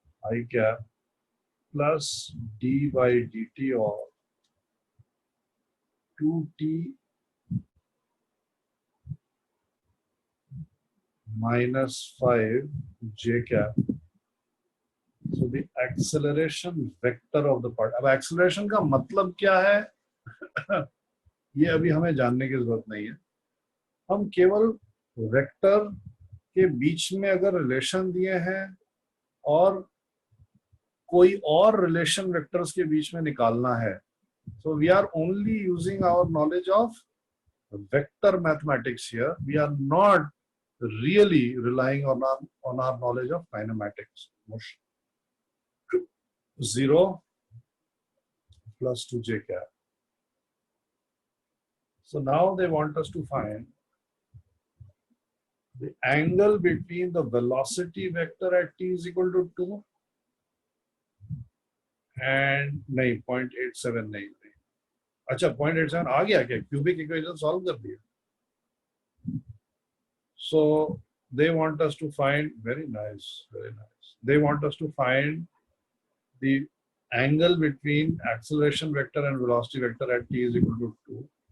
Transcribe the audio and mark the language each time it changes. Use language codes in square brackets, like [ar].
[en] I cap plus d by dt of 2t minus 5 j cap. So the acceleration vector of the part. [hi] अब acceleration का मतलब क्या है ये अभी हमें जानने की जरूरत नहीं है, हम केवल वेक्टर के बीच में अगर रिलेशन दिए हैं और कोई और रिलेशन वेक्टर्स के बीच में निकालना है, [en] so we are only using our knowledge of vector mathematics here. We are not really relying on our knowledge of kinematics. Motion 0 plus 2j cap. So now they want us to find the angle between the velocity vector at t is equal to 2 [hi] and नहीं 0.87 नहीं, अच्छा 0.87 आ गया क्या? Cubic equation solve कर दिया. [en] So they want us to find, very nice, they want us to find the angle between acceleration vector and velocity vector at t is equal to 2.